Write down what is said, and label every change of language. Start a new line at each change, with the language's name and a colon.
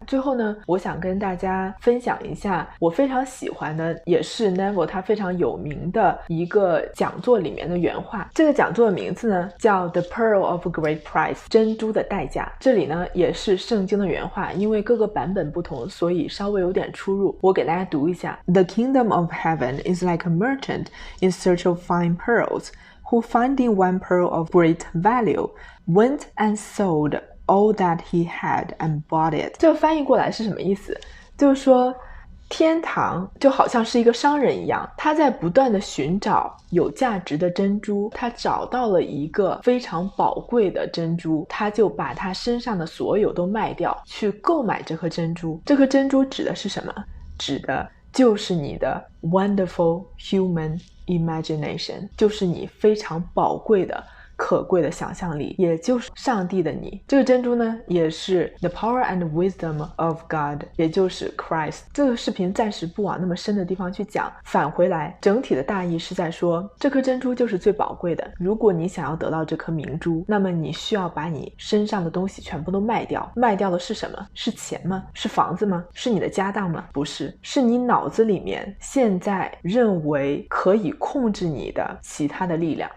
Chinese: 最后呢，我想跟大家分享一下我非常喜欢的，也是 Neville 他非常有名的一个讲座里面的原话。这个讲座的名字呢叫 The Pearl of Great Price， 珍珠的代价。这里呢也是圣经的原话，因为各个版本不同，所以稍微有点出入，我给大家读一下。
English: The kingdom of heaven is like a merchant in search of fine pearls, who finding one pearl of great value, went and sold all that he had and bought it。
Chinese: 这个翻译过来是什么意思？就是说天堂就好像是一个商人一样，他在不断的寻找有价值的珍珠，他找到了一个非常宝贵的珍珠，他就把他身上的所有都卖掉，去购买这颗珍珠。这颗珍珠指的是什么？指的就是你的
English: wonderful human imagination，
Chinese: 就是你非常宝贵的可贵的想象力，也就是上帝的你。这个珍珠呢也是
English: the power and wisdom of God，
Chinese: 也就是 Christ。这个视频暂时不往那么深的地方去讲，返回来整体的大意是在说，这颗珍珠就是最宝贵的。如果你想要得到这颗明珠，那么你需要把你身上的东西全部都卖掉。卖掉的是什么？是钱吗？是房子吗？是你的家当吗？不是，是你脑子里面现在认为可以控制你的其他的力量。